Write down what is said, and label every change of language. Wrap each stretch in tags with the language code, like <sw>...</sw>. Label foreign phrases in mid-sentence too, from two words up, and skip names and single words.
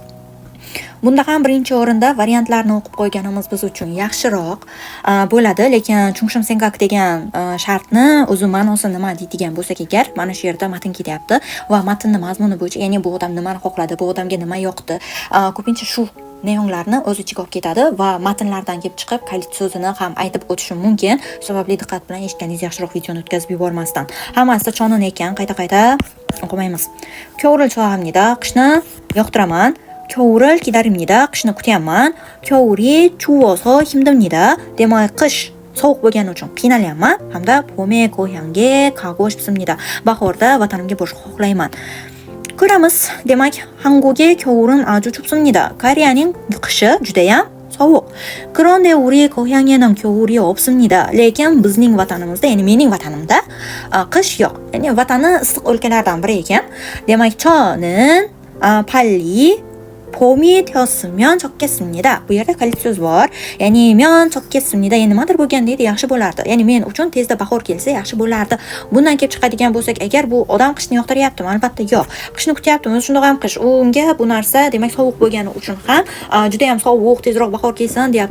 <uz>Bunda ham birinchi o'rinda variantlarni o'qib qo'yganimiz biz uchun yaxshiroq bo'ladi, lekin</uz> <ko>중심 생각</ko> <uz>degan shartni o'zi ma'nosi nima deydigan bo'lsak agar, mana shu yerda matn ketyapti va matnning mazmuni bo'yicha, ya'ni bu odam nimani xohladi, bu odamga nima yoqdi, ko'pincha shu neonlarni o'z ichiga olib ketadi va matnlardan kelib chiqib kalit so'zini ham aytib o'tishim mumkin. Sababli diqqat bilan eshitganingiz yaxshiroq videoni o'tkazib yubormasdan. Hammasi chonin ekan, qayta o'qimaymiz.</uz> <ko>겨울을 좋아합니다.</ko> <uz>qishni yoqtiraman.</uz> <ko>겨울을 기다립니다.</ko> <uz>qishni kutyapman.</uz> <ko>겨울이 추워서 힘듭니다.</ko> <uz>Demak, qish sovuq bo'lgani uchun qiynalyapman hamda</uz> <ko>봄의 고향에 가고 싶습니다.</ko> <uz>Bahorda vatanimga borishni xohlayman. Ko'ramiz. Demak,</uz> <ko>한국의 겨울은 아주 춥습니다.</ko> <uz>Koreyaning qishi juda ham sovuq.</uz> <ko>그런데 우리 고향에는 겨울이 없습니다.</ko> <uz>Lekin bizning vatanimizda, ya'ni mening vatanimda qish yo'q. Ya'ni vatani issiq o'lkalardan biri ekan. Demak,</uz> <ko>저는 빨리 봄이 되었으면 좋겠습니다.</ko> <uz>Bu yerda kalit so'z bor. Ya'ni men chopkessimda, ya'ni nimadir bo'lganda edi, yaxshi bo'lardi. Ya'ni men uchun tezda bahor kelsa yaxshi bo'lardi. Bundan kelib chiqadigan bo'lsak, agar bu odam qishni yoqtiryaptimi? Albatta yo'q. Qishni kutyaptimi? Shundoq ham qish. Unga bu narsa, demak, sovuq bo'lgani uchun ham juda ham sovuq, tezroq bahor kelsin deyapti.</uz>